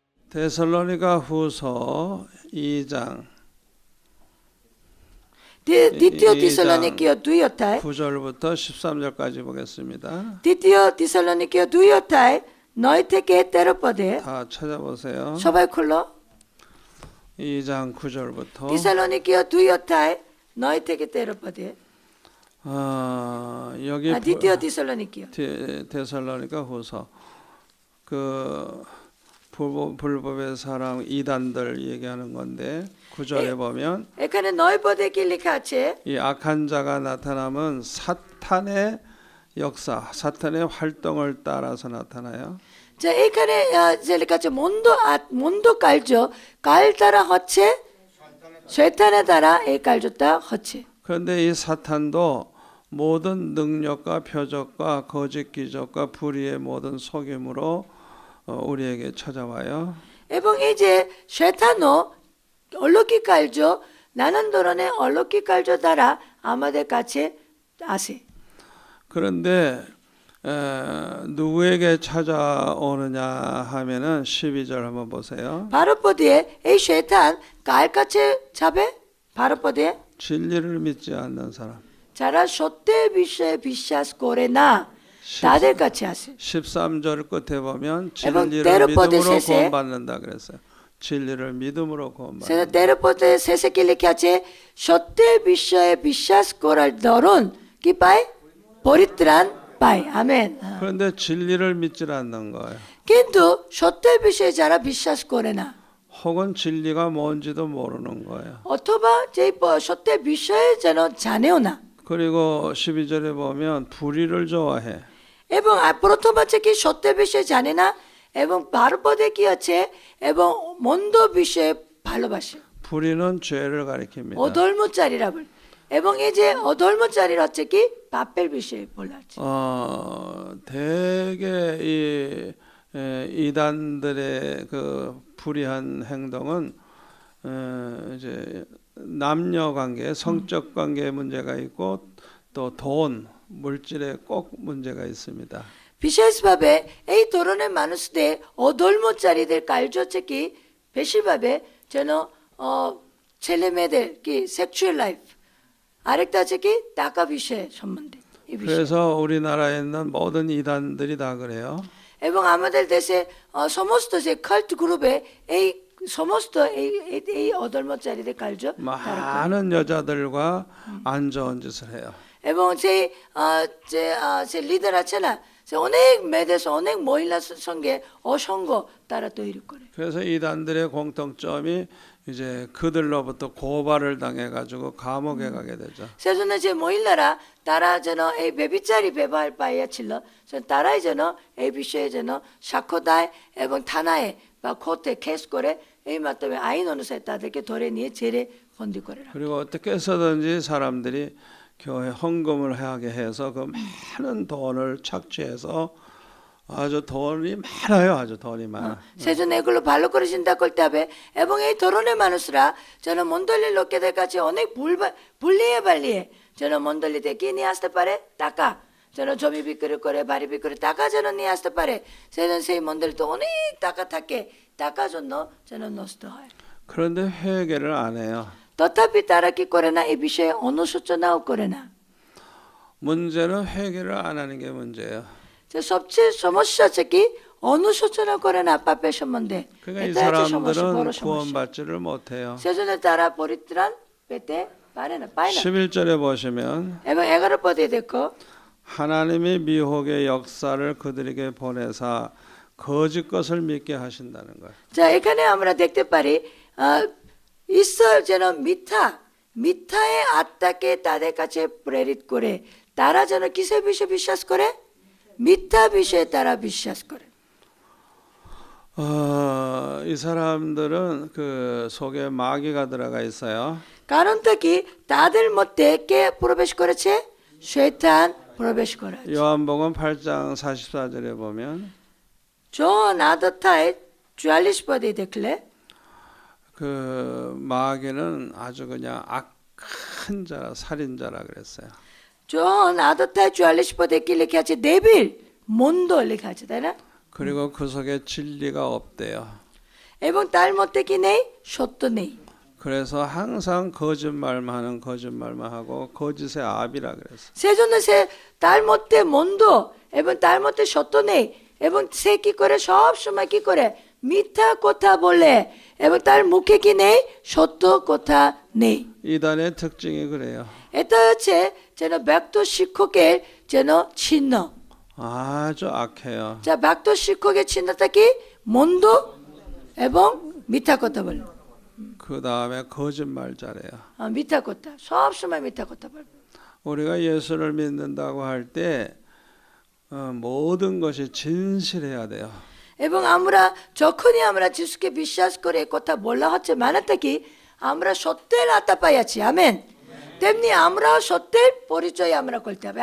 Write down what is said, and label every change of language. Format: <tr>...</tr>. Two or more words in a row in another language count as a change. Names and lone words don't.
<ko>데살로니가 후서 2장</ko> <bn>দ্বিতীয় তেসলোনিকীয় 2 অধ্যায়</bn> <ko>9절부터 13절까지 보겠습니다.</ko> <bn>দ্বিতীয় তেসলোনিকীয় 2 অধ্যায় 9 থেকে 13 পদে</bn> <ko>다 찾아보세요.</ko> <bn>সবাই খুলো</bn> <ko>2장 9절부터</ko> <bn>তেসলোনিকীয় 2 অধ্যায় 9 থেকে 13 পদে</bn> <ko>여기</ko> <bn>দ্বিতীয় তেসলোনিকীয়</bn> <ko>데살로니가 후서 그 불법의 사람 이단들 얘기하는 건데 9절에 보면</ko> <bn>এখানে 9 পদে কি লেখা আছে</bn> <ko>이 악한 자가 나타나면 사탄의 역사, 사탄의 활동을 따라서 나타나요.</ko> <bn>자 এখানে যে লেখা আছে মন্দ কার্য কার দ্বারা হচ্ছে শয়তানের দ্বারা এই কার্যটা হচ্ছে</bn> <ko>그런데 이 사탄도 모든 능력과 표적과 거짓 기적과 불의의 모든 속임으로 우리에게 찾아와요.</ko> <bn>এবং এই যে শয়তানও অলৌকিক কার্য নানান ধরনের অলৌকিক কার্য দ্বারা আমাদের কাছে আসে</bn> <ko>그런데 누구에게 찾아오느냐 하면은 12절 한번 보세요.</ko> <bn>바로포디에 এই শয়তান কার কাছে যাবে 바로포디에</bn> <ko>진리를 믿지 않는 사람.</ko> <bn>যারা সত্যের বিষয়ে বিশ্বাস করে না তাদের কাছে আসে</bn> <ko>13절 끝에 보면</ko> <bn>এবং</bn> <ko>진리를</ko> <bn>13 পদে</bn> <ko>믿음으로</ko> <bn>শেষে</bn> <ko>구원받는다 그랬어요. 진리를 믿음으로 구원받는다.</ko> <bn>সেটা 13 পদে শেষে কি লেখা আছে সত্যের বিষয়ে বিশ্বাস করার দরুন কি পায় পরিত্রাণ পায় আমেন</bn> <ko>그런데 진리를 믿지 않는 거예요.</ko> <bn>কিন্তু সত্যের বিষয়ে যারা বিশ্বাস করে না</bn> <ko>혹은 진리가 뭔지도 모르는 거예요.</ko> <bn>অথবা যে সত্যের বিষয়ে যেন জানেও না</bn> <ko>그리고 12절에 보면 불의를 좋아해.</ko> <bn>এবং প্রথম আছে কি সত্যের বিষয়ে জানে না এবং 12 পদে কি আছে এবং মন্দ বিষয়ে ভালোবাসে</bn> <ko>불의는 죄를 가리킵니다.</ko> <bn>অধর্মচারীরা বলে এবং এই যে অধর্মচারীর হচ্ছে কি পাপের বিষয়ে বলা আছে</bn> <ko>되게 이 이단들의 그 불의한 행동은 이제 남녀 관계, 성적 관계에 문제가 있고 또 돈, 물질에 꼭 문제가 있습니다.</ko> <bn>বিশেষভাবে এই ধরনের মানুষদের অধর্মচারীদের কার্য হচ্ছে কি বেশিরভাবে যেন ছেলে মেয়েদের কি</bn> <en>sexual life</en> <bn>আরেকটা আছে কি টাকা বিষয়ে সম্বন্ধে এই বিষয়ে</bn> <ko>그래서 우리나라에 있는 모든 이단들이 다 그래요.</ko> <bn>এবং আমাদের দেশে সমস্ত যে</bn> <en>cult group</en> <bn>এই সমস্ত এই অধর্মচারীদের কার্য তারা করে।</bn> <ko>많은 여자들과 안 좋은 짓을 해요.</ko> <bn>এবং সেই যে লিডার আছে না সে অনেক মেয়েদের অনেক মহিলার সঙ্গে অসঙ্গ তারা তৈরি করে</bn> <ko>그래서 이단들의 공통점이 이제 그들로부터 고발을 당해가지고 감옥에 가게 되죠.</ko> <bn>সেজন্য যে মহিলারা তারা যেন এই ব্যভিচারী ব্যবহার পাইয়াছিল তারাই যেন এই বিষয়ে যেন সাক্ষ্য দেয় এবং থানায় বা কোর্টে কেস করে এই মাধ্যমে আইন অনুসারে তাদেরকে ধরে নিয়ে ছেড়ে বন্দি করে রাখে</bn> <ko>그리고 어떻게 해서든지 사람들이 교회 헌금을 하게 해서 그 많은 돈을 착취해서 아주 돈이 많아요. 아주 돈이 많아.</ko> <bn>সেজন্য এগুলো ভালো করে চিন্তা করতে হবে এবং এই ধরনের মানুষরা যেন মণ্ডলীর লোকেদের কাছে অনেক ভুলিয়ে বালিয়ে যেন মণ্ডলীতে কি নিয়ে আসতে পারে টাকা যেন জমি বিক্রি করে বাড়ি বিক্রি করে টাকা যেন নিয়ে আসতে পারে সেজন্য সেই মণ্ডলীতে অনেক টাকা থাকে টাকা জন্য যেন নষ্ট হয়</bn> <ko>그런데 회개를 안 해요.</ko> <bn>তথাপি তারা কি করে না এই বিষয়ে অনুশোচনাও করে না</bn> <ko>문제는 회개를 안 하는 게 문제예요.</ko> <bn>যে সবচেয়ে সমস্যা আছে কি অনুশোচনা করে না পাপের সম্বন্ধে</bn> <ko>그러니까 이</ko> <bn>এটা হচ্ছে সমস্যা বড়</bn> <ko>사람들은</ko> <bn>সমস্যা</bn> <ko>구원받지를 못해요.</ko> <bn>সেজন্য তারা পরিত্রাণ পেতে পারে না পায় না</bn> <ko>11절에 보시면</ko> <bn>এবং 11 পদে দেখো</bn> <ko>하나님이 미혹의 역사를 그들에게 보내사 거짓 것을 믿게 하신다는 거예요.</ko> <bn>자 এখানে আমরা দেখতে পারি ঈশ্বর যেন মিথ্যা의 আত্মাকে তাদের কাছে প্রেরিত করে তারা যেন কিসের বিষয়ে বিশ্বাস করে মিথ্যা বিষয়ে তারা বিশ্বাস করে</bn> <ko>이 사람들은 그 속에 마귀가 들어가 있어요.</ko> <bn>কারণটা কি তাদের মধ্যে কে প্রবেশ করেছে শয়তান প্রবেশ করেছে</bn> <ko>요한복음 8장 44절에 보면</ko> <bn>জন আদথায় 44 পদে দেখলে</bn> <ko>그 마귀는 아주 그냥 악한 자라 살인자라 그랬어요.</ko> <bn>জন আদথায় 44 পদে কি লেখা আছে ডেভিল মন্দ লেখা আছে তাই না</bn> <ko>그리고 그 속에 진리가 없대요.</ko> <bn>এবং তার মধ্যে কি নেই? সত্য নেই।</bn> <ko>그래서 항상 거짓말만 하고 거짓의 압이라 그랬어.</ko> <bn>সেজন্য সে তার মধ্যে মন্দ এবং তার মধ্যে সত্য নেই এবং সে কি করে? সব সময় কি করে? মিথ্যা কথা বলে এবং তার মুখে কি নেই? সত্য কথা নেই।</bn> <ko>이단의 특징이 그래요.</ko> <bn>এটা হচ্ছে যেন ব্যক্ত শিক্ষকের যেন চিহ্ন।</bn> <ko>아주 악해요.</ko> <bn>যা ব্যক্ত শিক্ষকের চিহ্নটা কি? মন্দ এবং মিথ্যা কথা বলে।</bn> <ko>그 다음에 거짓말 잘해요.</ko> <bn>মিথ্যা কথা, সব সময় মিথ্যা কথা বলবে।</bn> <ko>우리가 예수를 믿는다고 할 때 모든 것이 진실해야 돼요.</ko> <bn>এবং আমরা যখনই আমরা যিশুকে বিশ্বাস করে কথা বলা হচ্ছে মানেটা কি? আমরা সত্যের আত্মা পাইয়াছি। আমেন। তেমনি আমরাও সত্যের পরিচয় আমরা করতে হবে।</bn>